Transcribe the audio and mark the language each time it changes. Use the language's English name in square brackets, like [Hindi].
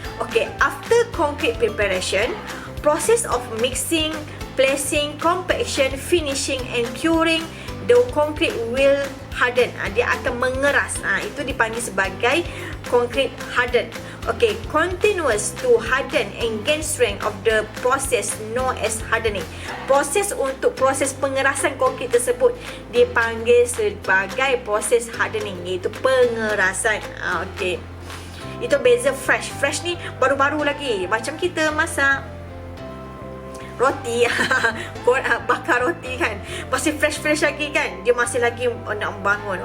[English] Okay, after concrete preparation, process of mixing, placing, compaction, finishing and curing, the concrete will harden. [Malay] Dia akan mengeras. Itu dipanggil sebagai concrete harden. [English] Okay, continuous to harden and gain strength of the process known as hardening. [Malay] Proses pengerasan konkrit tersebut dipanggil sebagai proses hardening, iaitu pengerasan. Okay, itu beza fresh. Fresh ni baru-baru lagi, macam kita masak roti, bakar roti kan, masih fresh lagi kan, dia masih lagi nak membangun.